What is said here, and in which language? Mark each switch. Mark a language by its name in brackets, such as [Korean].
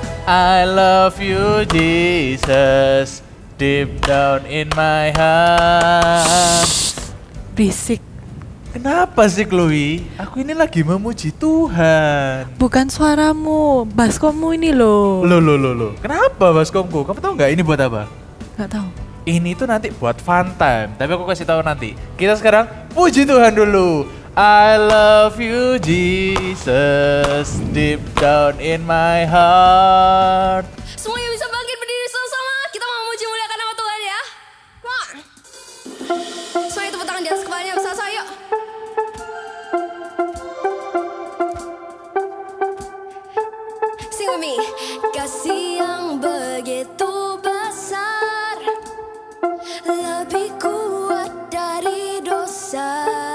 [English] I love you Jesus, deep down in my heart. [Indonesian] Berisik. Kenapa sih Chloe? Aku ini lagi memuji Tuhan. Bukan suaramu, baskommu ini loh. Loh. Kenapa baskomku? Kamu tahu nggak ini buat apa? Nggak tahu. Ini tuh nanti buat fun time, tapi aku kasih tahu nanti. Kita sekarang puji Tuhan dulu. [English] I love you Jesus, deep down in my heart. [Indonesian] Semuanya bisa bangkit berdiri sama-sama. Kita mau memuji muliakan nama Tuhan ya. [English] Come on. [Indonesian] Semuanya tepuk tangan di atas kepalanya bersama-sama yuk. [English] Sing with me. [Indonesian] Kasih yang begitu besar, lebih kuat dari dosa.